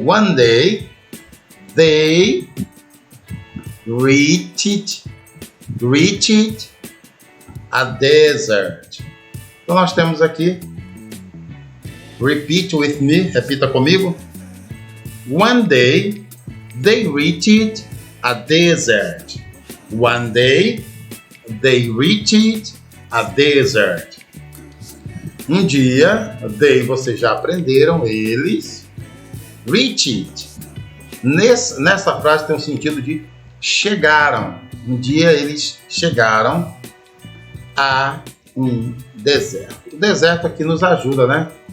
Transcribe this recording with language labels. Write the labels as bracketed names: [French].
[English] One day, they reached a desert. [Portuguese] Então nós temos aqui, [English] repeat with me, [Portuguese] repita comigo. [English] One day, they reached a desert. One day, they reached a desert. [Portuguese] Um dia, they, vocês já aprenderam, eles, reached. Nessa frase tem o sentido de chegaram. Um dia eles chegaram a um deserto. O deserto aqui nos ajuda, né?